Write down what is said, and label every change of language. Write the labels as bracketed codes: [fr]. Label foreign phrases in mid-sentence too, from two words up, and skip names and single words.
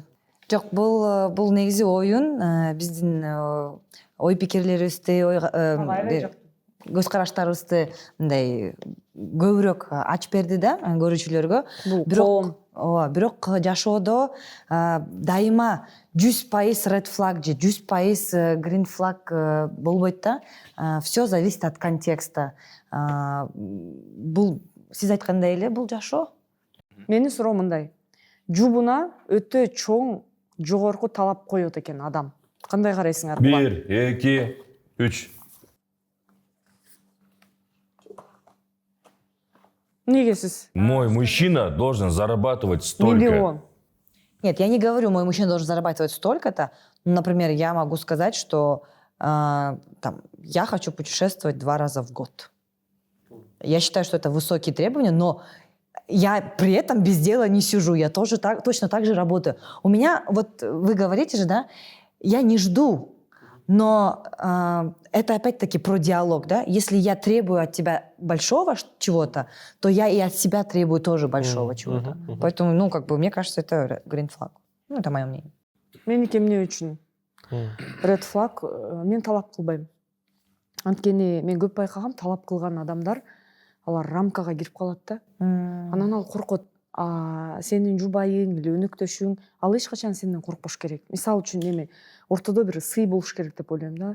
[ky] Жок, бул негизи оюн, биздин ой пикирлерибизди, көз караштарыбызды мындай көбүрөөк ачып берди да көрүүчүлөргө. Бирок жашоодо дайыма 100% [en] red flag [ky] же 100% [en] green flag [ky] болбойт да. [ru] Все зависит от контекста. [ky] Бул сиз айткандай эле бул жашоо. Менин суроом мындай. Жубуна өтө чоң, жогорку талап коёт экен адам. Кандай карайсыңар буга? 1, 2, 3. Неге сиз? [ru] Мой мужчина должен зарабатывать столько. Миллион. Нет, я не говорю, мой мужчина должен зарабатывать столько-то. Например, я могу сказать, что я хочу путешествовать 2 раза в год. Я считаю, что это высокие требования, но я при этом без дела не сижу. Я тоже точно так же работаю. У меня, вот вы говорите же, да, я не жду, но это опять-таки про диалог, да. Если я требую от тебя большого чего-то, то я и от себя требую тоже большого чего-то. Поэтому, мне кажется, это [en] green flag. [ru] Это мое мнение. [ky] Меники эмне үчүн? [en] Red flag, [ky] мен талап кылбайм. Анткени мен көп байкагам, талап кылган адамдар алар рамкага кирип калат да. Анан ал коркот. Сенин жубайың или өнөктөшүң ал эч качан сенден коркпош керек. Мисалы үчүн эми ортодо бир сый болуш керек деп ойлойм да.